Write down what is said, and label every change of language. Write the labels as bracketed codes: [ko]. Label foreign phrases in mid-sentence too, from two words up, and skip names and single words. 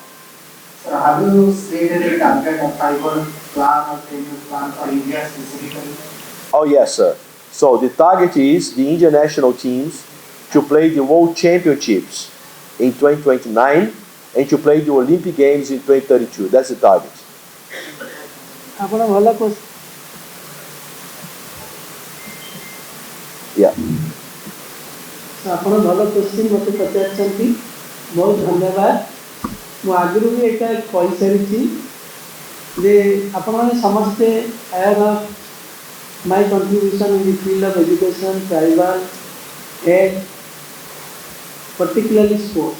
[en] So have you set any target or 5-year plan or 10-year plan for India specifically? Oh yes, sir. So the target is the Indian national teams to play the World Championships in 2029 and to play the Olympic Games in 2032. That's the target. [or] ଆପଣ ଭଲ କୋଶ୍ଚିନ୍ [en] Yeah. [or] ଆପଣ ଭଲ କୋଶ୍ଚିନ୍ ମୋତେ ପଚାରିଛନ୍ତି, ବହୁତ ଧନ୍ୟବାଦ। ମୁଁ ଆଗରୁ ବି ଏଇଟା କହିସାରିଛି ଯେ ଆପଣମାନେ ସମସ୍ତେ [en] are my contribution in the field of education, tribal, health, particularly sports.